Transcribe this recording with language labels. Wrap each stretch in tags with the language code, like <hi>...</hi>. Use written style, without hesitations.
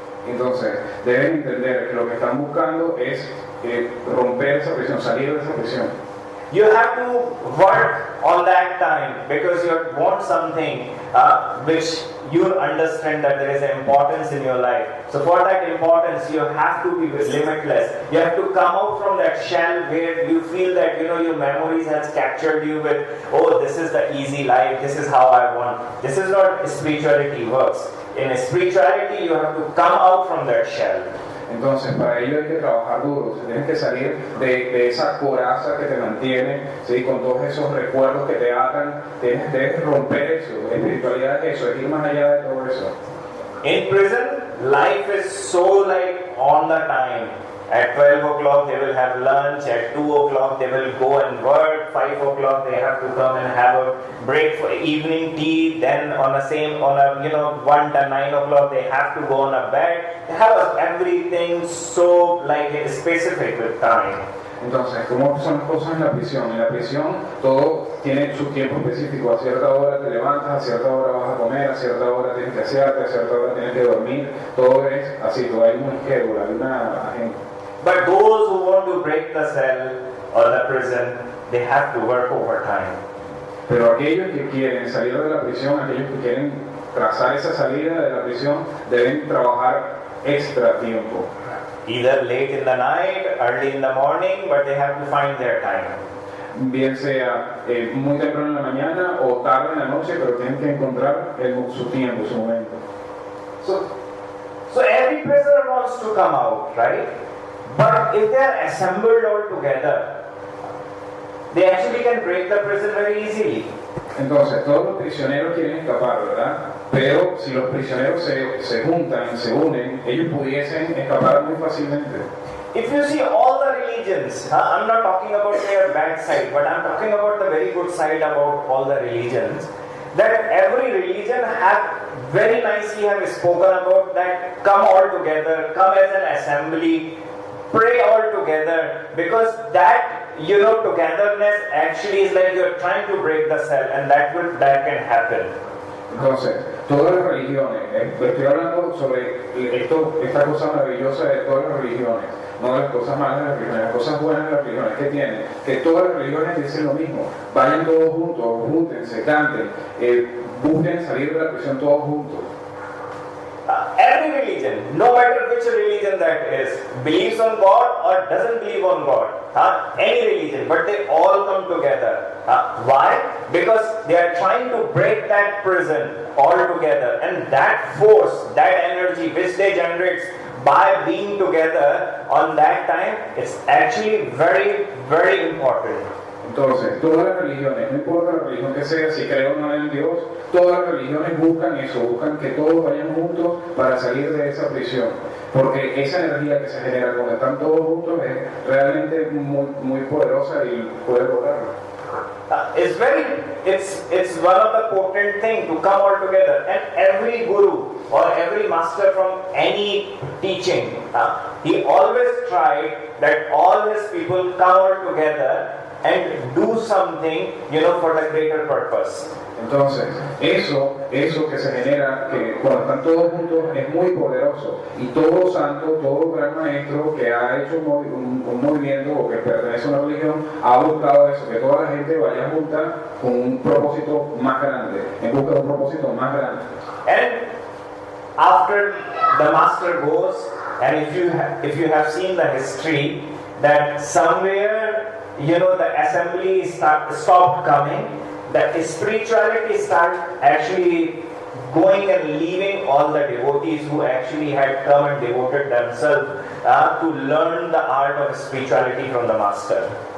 <es>Entonces, deben entender que lo que están buscando es romper esa prisión, salir de esa prisión.</es> <en>You have to work on that time because you want something which you understand that there is an importance in your life. So for that importance, you have to be limitless. You have to come out from that shell where you feel that your memories has captured you with, oh, this is the easy life, this is how I want. This is not spirituality works. In spirituality, you have to come out from that shell.</en> <es>Entonces, para ello hay que trabajar duro, tienes que salir de esa coraza que te mantiene, ¿sí? Con todos esos recuerdos que te atan, debes romper eso. Espiritualidad es eso, es ir más allá de todo eso.</es> <en>In prison, life is so like on the time. At 12 o'clock they will have lunch, at 2 o'clock they will go and work, 5 o'clock they have to come and have a break for evening tea, then on 1 to 9 o'clock they have to go on a bed. They have everything so like specific with time.</en> <es>Entonces, ¿cómo son las cosas en la prisión? En la prisión todo tiene su tiempo específico. A cierta hora te levantas, a cierta hora vas a comer, a cierta hora tienes que asearte, a cierta hora tienes que dormir. Todo es así, todo hay una schedule, hay una agenda.</es> <en>But those who want to break the cell or the prison, they have to work overtime.</en> <es>Pero aquellos que quieren salir de la prisión, aquellos que quieren trazar esa salida de la prisión, deben trabajar extra tiempo.</es> <en>Either late in the night, early in the morning, but they have to find their time.</en> <es>Bien sea muy temprano en la mañana o tarde en la noche, pero tienen que encontrar su tiempo, su momento.</es> <en>So every prisoner wants to come out, right? But if they are assembled all together, they actually can break the prison very easily.</en> <es>Entonces, todos los prisioneros quieren escapar, ¿verdad? Pero si los prisioneros se juntan, se unen, ellos pudiesen escapar muy fácilmente.</es> <en>If you see all the religions, I'm not talking about their bad side, but I'm talking about the very good side about all the religions, that every religion have very nicely have spoken about that come all together, come as an assembly, pray all together, because that togetherness actually is like you're trying to break the cell, and that can happen.</en> <es>Entonces, todas las religiones, estoy hablando sobre esta cosa maravillosa de todas las religiones, no de las cosas malas de las religiones, las cosas buenas de las religiones que tienen, que todas las religiones dicen lo mismo, vayan todos juntos, júntense, canten, busquen salir de la prisión todos juntos.</es> <en>Every religion, no matter which religion that is, believes on God or doesn't believe on God, any religion, but they all come together. Why? Because they are trying to break that prison all together, and that force, that energy which they generate by being together on that time, it's actually very, very important.</en> <es>Entonces, todas las religiones, no importa la religión que sea, si creo o no en Dios, todas las religiones buscan eso, buscan que todos vayan juntos para salir de esa prisión. Porque esa energía que se genera cuando están todos juntos es realmente muy poderosa y puede lograrlo.</es> <en>It's one of the important things to come all together, and every guru or every master from any teaching, he always tried that all his people come all together and do something, for the greater purpose.</en> <es>Entonces, eso que se genera, que cuando están todos juntos, es muy poderoso. Y todo santo, todo gran maestro que ha hecho un movimiento o que pertenece a una religión, ha buscado eso, que toda la gente vaya junta con un propósito más grande, en busca de un propósito más grande.</es> <en>And after the master goes, and if you have seen the history, that somewhere, the assembly stopped coming, the spirituality started actually going and leaving all the devotees who actually had come and devoted themselves to learn the art of spirituality from the master.</en>